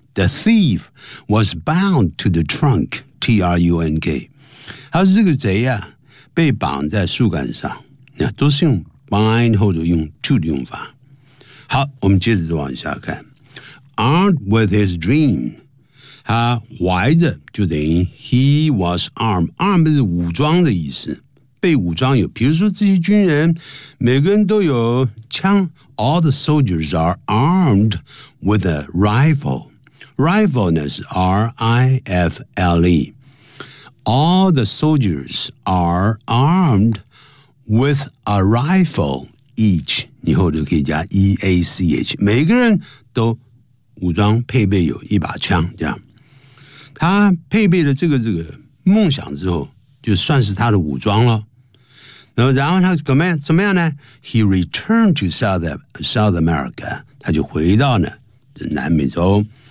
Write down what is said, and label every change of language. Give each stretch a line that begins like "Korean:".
English: The thief was bound to the trunk, T-R-U-N-K.
Chinese: 还有这个贼啊被绑在树干上。都是用 bind 或者用 to 的用法。好，我们接着往下看。
English: Armed with his dream，
Chinese: 他怀着就等于
English: he was armed。
Chinese: armed 是武装的意思，被武装有。比如说这些军人，每个人都有枪。
English: All the soldiers are armed with a rifle。 rifle 呢是 R-I-F-L-E。All the soldiers are armed with a rifle。
Chinese: each 以后就可以加 E-A-C-H， 每个人都武装配备有一把枪，这样他配备了这个梦想之后就算是他的武装了。然后他怎么样呢？
English: He returned to South America，
Chinese: 他就回到了南美洲。